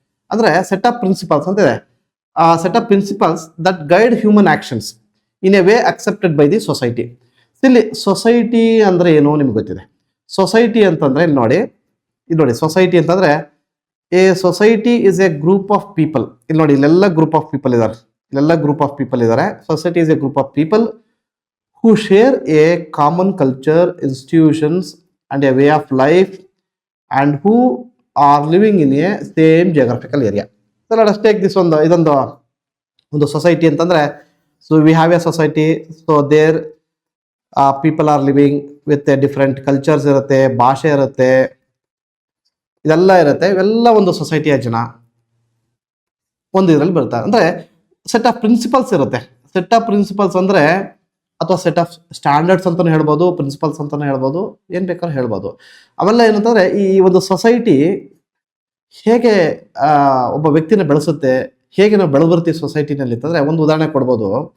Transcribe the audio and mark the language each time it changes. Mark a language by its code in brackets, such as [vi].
[kn] ಅಂದ್ರೆ [en] set of principles [kn] ಅಂತ ಇದೆ. [en] Set of principles that guide human actions in a way accepted by the society. [kn] ಇಲ್ಲಿ society ಅಂದ್ರೆ ಏನು ನಿಮ್ಗೆ ಗೊತ್ತಿದೆ. ಸೊಸೈಟಿ ಅಂತಂದ್ರೆ ಇಲ್ಲಿ ನೋಡಿ ಸೊಸೈಟಿ ಅಂತಂದ್ರೆ [en] A society is a group of people. [kn] ಇಲ್ಲಿ ನೋಡಿ, ಇಲ್ಲೆಲ್ಲ ಗ್ರೂಪ್ ಆಫ್ ಪೀಪಲ್ ಇದ್ದಾರೆ. [en] Society is a group of people who share a common culture, institutions and a way of life, and who are living in a same geographical area. So let us take this one, [kn] ಒಂದು society ಅಂತಂದ್ರೆ, [en] so we have a society, so there people are living with a different cultures [kn] ಇರುತ್ತೆ, ಭಾಷೆ ಇರುತ್ತೆ, ಇದೆಲ್ಲ ಇರುತ್ತೆ. ಇವೆಲ್ಲ ಒಂದು ಸೊಸೈಟಿಯ ಜನ ಒಂದು ಇದರಲ್ಲಿ ಬರ್ತಾರೆ. ಅಂದ್ರೆ ಸೆಟ್ ಆಫ್ ಪ್ರಿನ್ಸಿಪಲ್ಸ್ ಇರುತ್ತೆ. ಸೆಟ್ ಆಫ್ ಪ್ರಿನ್ಸಿಪಲ್ಸ್ ಅಂದ್ರೆ, ಅಥವಾ ಸೆಟ್ ಆಫ್ ಸ್ಟ್ಯಾಂಡರ್ಡ್ಸ್ ಅಂತಾನೆ ಹೇಳ್ಬೋದು, ಪ್ರಿನ್ಸಿಪಲ್ಸ್ ಅಂತಾನೆ ಹೇಳ್ಬೋದು, ಏನ್ ಬೇಕಾದ್ರೂ ಹೇಳ್ಬೋದು. ಅವೆಲ್ಲ ಏನಂತಂದ್ರೆ ಈ ಒಂದು ಸೊಸೈಟಿ ಹೇಗೆ ಒಬ್ಬ ವ್ಯಕ್ತಿನ ಬೆಳೆಸುತ್ತೆ, ಹೇಗೆ ನಾವು ಬೆಳೆದಿರ್ತೀವಿ ಸೊಸೈಟಿನಲ್ಲಿ ಅಂತಂದ್ರೆ ಒಂದು ಉದಾಹರಣೆ ಕೊಡ್ಬೋದು.